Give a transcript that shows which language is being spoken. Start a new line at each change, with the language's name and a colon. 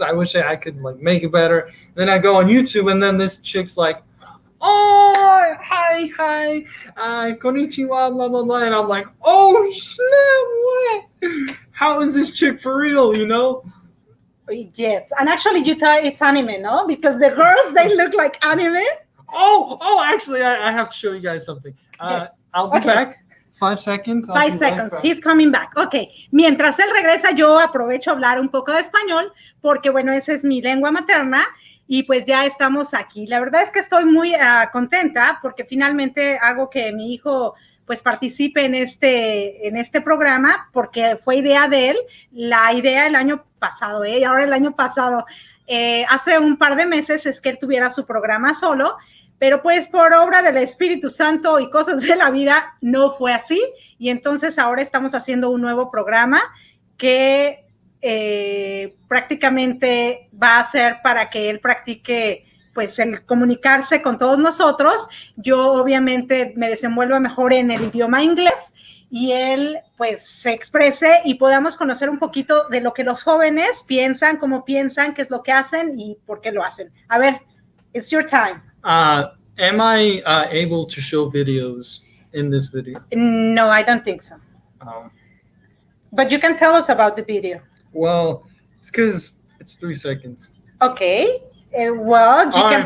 English: I wish I could like make it better. Then I go on YouTube, and then this chick's like, oh, hi, konnichiwa, blah blah blah, and I'm like, oh snap, what? How is this chick for real? You know? Yes, and actually you thought it's anime, no? Because the girls, they look like anime. Oh, actually, I have to show you guys something. Yes. I'll be back. 5 seconds. 5 seconds. He's coming back. Ok.
Spanish: Mientras él regresa, yo aprovecho a hablar un poco de español, porque bueno, esa es mi lengua materna, y pues ya estamos aquí. La verdad es que estoy muy contenta, porque finalmente hago que mi hijo pues participe en este programa, porque fue idea de él, la idea el año pasado, y ahora el año pasado, hace un par de meses es que él tuviera su programa solo, pero pues por obra del Espíritu Santo y cosas de la vida no fue así, y entonces ahora estamos haciendo un nuevo programa que prácticamente va a ser para que él practique pues el comunicarse con todos nosotros. Yo obviamente me desenvuelvo mejor en el idioma inglés y él pues se exprese y podamos conocer un poquito de lo que los jóvenes piensan, cómo piensan, qué es lo que hacen y por qué lo hacen. A ver,
English: it's your time. Am I able to show videos in this video? No, I don't think so. But you can tell us about the video. Well, it's because it's 3 seconds. Okay. Well, you can.